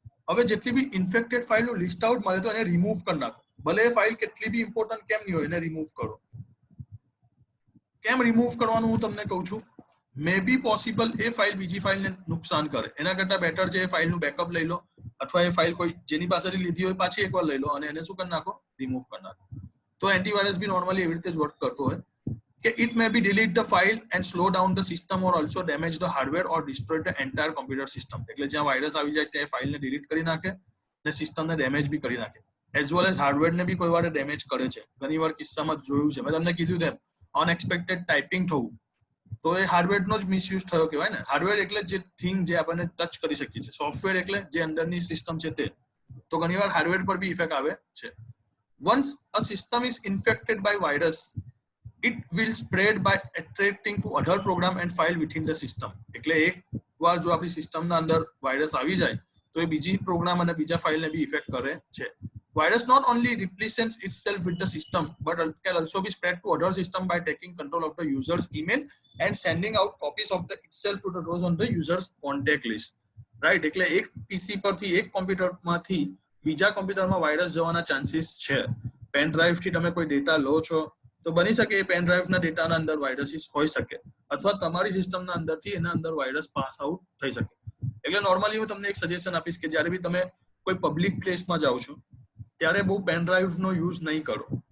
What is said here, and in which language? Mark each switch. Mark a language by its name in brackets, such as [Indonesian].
[Gujarati] હવે જેટલી બી ઇન્ફેક્ટેડ ફાઇલનું લિસ્ટ આઉટ મળે તો એને રિમૂવ કરી નાખો, ભલે એ ફાઇલ કેટલી બી ઇમ્પોર્ટન્ટ કેમ નહીં હોય, એને રિમૂવ કરો. કેમ રિમૂવ કરવાનું હું તમને કહું છું. [English] may be possible [Gujarati] એ ફાઇલ બીજી ફાઇલને નુકસાન કરે, એના કરતાં બેટર છે એ ફાઇલનું બેકઅપ લઈ લો, અથવા એ ફાઇલ કોઈ જેની પાસેથી લીધી હોય પાછી એકવાર લઈ લો અને એને શું કરી નાખો, રિમૂવ કરી નાખો. તો એન્ટીવાયરસ બી નોર્મલી એવી રીતે જ વર્ક કરતો હોય કે [English] it may be delete the file and slow down the system or also damage the hardware or destroy the entire computer system. [Gujarati] એટલે જ્યાં વાયરસ આવી જાય ત્યાં ફાઇલને ડિલીટ કરી નાખે અને સિસ્ટમને ડેમેજ બી કરી નાખે, [English] as well as [Gujarati] હાર્ડવેરને બી કોઈ વાર ડેમેજ કરે છે. ઘણીવાર કિસ્સામાં જોયું છે, મેં તમને કીધું તેમ અનએક્સપેક્ટેડ ટાઈપિંગ થવું તો એ હાર્ડવેરનો જ મિસયુઝ થયો કહેવાય ને. હાર્ડવેર એટલે જે થિંગ જે આપણને ટચ કરી શકીએ છીએ, સોફ્ટવેર એટલે જે અંદરની સિસ્ટમ છે તે. તો ઘણીવાર હાર્ડવેર પર બી ઇફેક્ટ આવે છે. [English] Once a system is infected by virus, it will spread by attracting to other program and file within the system. [Gujarati] એટલે એક વાર જો આપણી સિસ્ટમના અંદર વાયરસ આવી જાય તો એ બીજી પ્રોગ્રામ અને બીજા ફાઇલને બી ઇફેક્ટ કરે છે. [English] Virus not only represents itself with the system, but it can also be spread to other system by taking control of the user's email and sending out copies of the itself to the those on the user's contact list. Right? [Gujarati] એટલે એક પીસી પરથી એક કોમ્પ્યુટરમાંથી બીજા કોમ્પ્યુટરમાં virus જવાના chances છે. Pen ડ્રાઈવથી તમે કોઈ ડેટા લો છો તો બની શકે એ પેન ડ્રાઈવના ડેટાના અંદર વાયરસીસ હોઈ શકે, અથવા તમારી સિસ્ટમના અંદરથી એના અંદર વાયરસ પાસ આઉટ થઈ શકે. એટલે નોર્મલી હું તમને એક સજેશન આપીશ કે જ્યારે બી તમે કોઈ પબ્લિક પ્લેસમાં જાઓ છો ત્યારે બહુ પેન ડ્રાઈવનો યુઝ નહીં કરો.